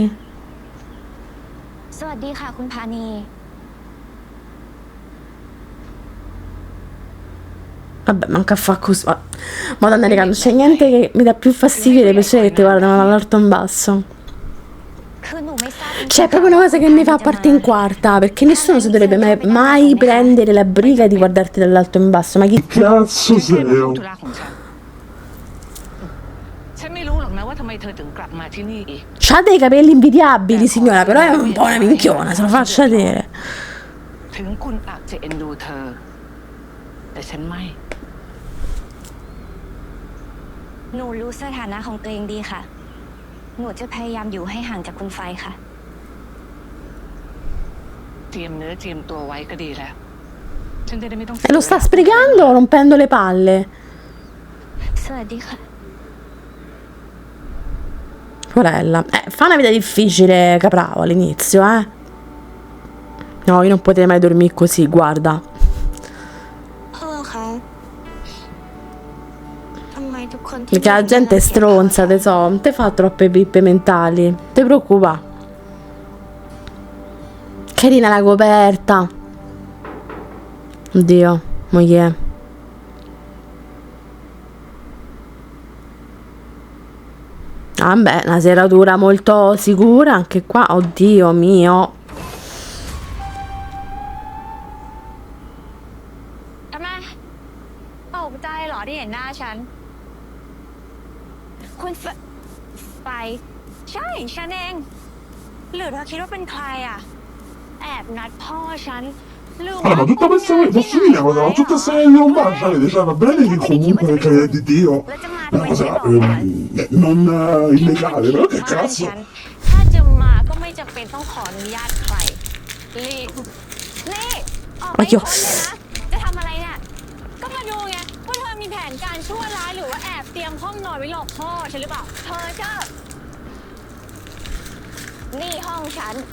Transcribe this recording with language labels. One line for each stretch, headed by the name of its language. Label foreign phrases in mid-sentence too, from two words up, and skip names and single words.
Thai: สวัสดีค่ะคุณพานี
Italian: Vabbè, manca a fa così. Madonna raga, non c'è niente che mi dà più fastidio delle persone che ti guardano dall'alto in basso.
Thai: คือหนูไม่ทราบ
Italian: C'è proprio una cosa che mi fa parte in quarta, perché nessuno si dovrebbe mai prendere la briga di guardarti dall'alto in basso. Ma chi... Cazzo
Thai: แค่มา
Italian: sei?
Thai: ทำธุระของฉัน ฉันไม่รู้หรอกนะว่าทำไมเธอถึงกลับมาที่นี่อีก
Italian: C'ha dei capelli invidiabili, signora, però è un po' una minchiona, se lo faccia vedere.
Thai: ถึงคุณอาจจะเอ็นดูเธอ แต่ฉันไม่ หนูรู้สถานะของตัวเองดีค่ะ หนูจะพยายามอยู่ให้ห่างจากคุณไฟค่ะ เตรียมเนื้อเตรียมตัวไว้ก็ดีแล้ว ฉันจะได้ไม่ต้อง
Italian: E lo sta sprecando rompendo le palle.
Thai: สวัสดีค่ะ
Italian: Porella. Fa una vita difficile Capravo all'inizio, eh. No, io non potrei mai dormire così, guarda.
Thai: พ่อคะทำไมทุกคนที่
Italian: Perché la gente è stronza, te so, non te fa troppe pippe mentali. Te preoccupa. Carina la coperta. Oddio, moglie. Vabbè, una serratura molto sicura anche qua. Oddio mio.
Thai: ทำไมตกใจเหรอที่เห็นหน้าฉัน คุณไฟใช่ฉันเอง หรือเธอคิดว่าเป็นใครอ่ะ แอบนัดพ่อฉัน
Italian: Allora, ma tutta questa posso dire una cosa? Ma tutta questa non avete, cioè va bene che comunque per carità di Dio è una cosa non illegale, però che cazzo?
Thai: ถ้าจะมาก็ไม่จะเป็นต้องขออนุญาตใครรีบนี่ออกไป มาเกี่ยว พ้นเลยนะจะทำอะไรเนี่ยก็มาดูไงว่าเธอมีแผนการชั่วร้ายหรือว่าแอบเตรียมห้องนอนไว้หลอกพ่อฉันหรือเปล่าเธอเจ้านี่ห้องฉัน